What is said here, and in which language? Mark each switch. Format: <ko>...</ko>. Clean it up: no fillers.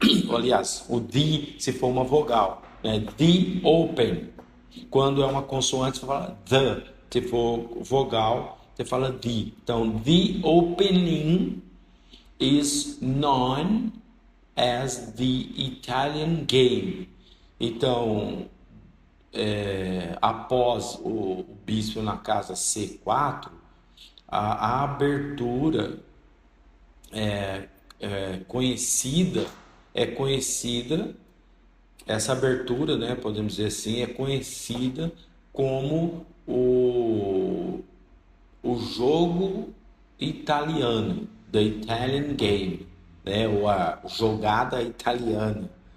<pt>Aliás, o the se for uma vogal, né?</pt> <en>The open.</en> <pt>Quando é uma consoante, você fala the. Se for vogal, você fala the. Então,</pt> <en>the opening is known as the Italian game.</en> <pt>Então, após o bispo na casa C4, a abertura conhecida é conhecida, essa abertura, né, podemos dizer assim, é conhecida como o jogo italiano,</pt> <en>the Italian game,</en> <pt>né, ou a jogada italiana.</pt>